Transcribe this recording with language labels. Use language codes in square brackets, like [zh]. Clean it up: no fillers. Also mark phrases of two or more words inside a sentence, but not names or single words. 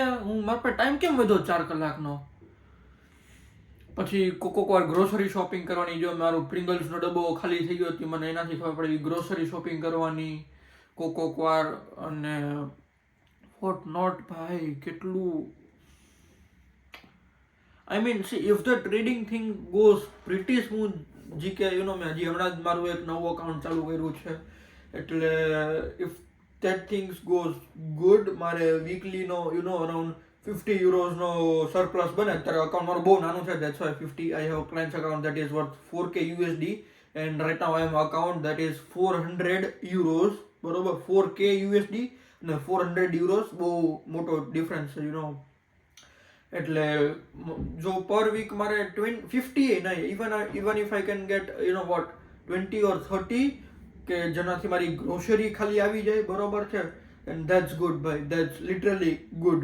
[gu] મારા પાસે ટાઈમ કેમ વધો 4 કલાકનો. પછી કોક વાર [en] grocery shopping [gu] કરવાની, જો મારું પ્રિંગલ્સનો ડબ્બો ખાલી થઈ ગયો હતી, મને એનાથી ખબર પડી [en] grocery shopping [gu] કરવાની કોક વાર. [en] અને what not [gu] ભાઈ, કેટલું [en] I mean, see, if the trading thing goes pretty smooth, GK, [gu] મેં હજી હમણાં જ મારું એક નવું અકાઉન્ટ ચાલુ કર્યું છે, એટલે [en] if that things goes good, [gu] મારે વીકલીનો [en] around 50 euros [gu] નો સરપ્લસ બને. અત્યારે અકાઉન્ટ મારું બહુ નાનું છે, [en] that's why 50, I have a client's account that is worth 4k USD and right now I have an account that is 400 euros, [gu] બરોબર, 4k USD અને 400 euros, બહુ મોટો ડિફરન્સ છે, એટલે જો [en] per week [gu] મારે 50 એ નહીં, [en] even if I can get what 20 or 30 [gu] કે જેનાથી મારી ગ્રોસરી ખાલી આવી જાય, બરોબર છે, [en] and that's good ભાઈ, that's literally good.